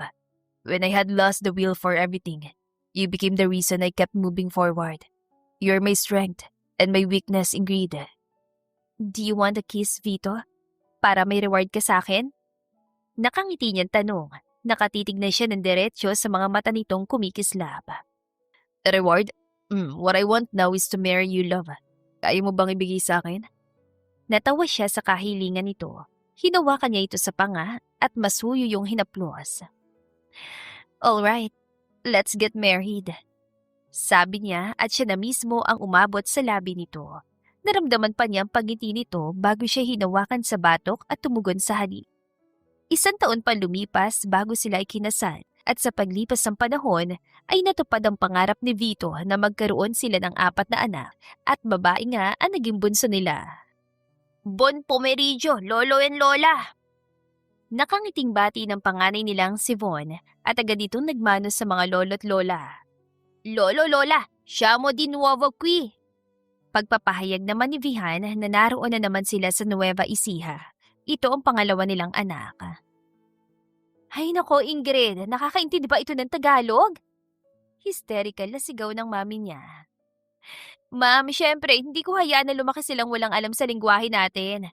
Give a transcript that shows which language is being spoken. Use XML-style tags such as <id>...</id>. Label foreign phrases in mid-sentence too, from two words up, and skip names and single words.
<en>When I had lost the will for everything, you became the reason I kept moving forward. You're my strength and my weakness, Ingrid. Do you want a kiss, Vito?</en> <tl>Para may reward ka sa akin? Nakangiti niyang tanong. Nakatitig na siya ng diretsyo sa mga mata nitong kumikislap.</tl> <en>Reward? What I want now is to marry you, love.</en> <tl>Kaya mo bang ibigay sa akin? Natawa siya sa kahilingan nito. Hinawakan niya ito sa panga at masuyo yung hinaplos.</tl> <en>Alright, let's get married.</en> <tl>Sabi niya at siya na mismo ang umabot sa labi nito. Naramdaman pa niya ang pagngiti nito bago siya hinawakan sa batok at tumugon sa halik. 1 taon pa lumipas bago sila ikinasal at sa paglipas ng panahon ay natupad ang pangarap ni Vito na magkaroon sila ng 4 na anak at babae nga ang naging bunso nila.</tl> <it>Bon Pomerillo, Lolo and Lola!</it> <tl>Nakangiting bati ng panganay nilang si Von at agad itong nagmano sa mga lolo't lola. Lolo, Lola,</tl> <it>siamo di nuovo qui!</it> <tl>Pagpapahayag naman ni Vihan na naroon na naman sila sa Nueva Ecija. Ito ang pangalawa nilang anak. Ay nako, Ingrid, nakakaintindi ba ito ng Tagalog? Hysterical na sigaw ng mami niya. Ma'am, syempre, hindi ko hayaan na lumaki silang walang alam sa lingwahe natin.</tl>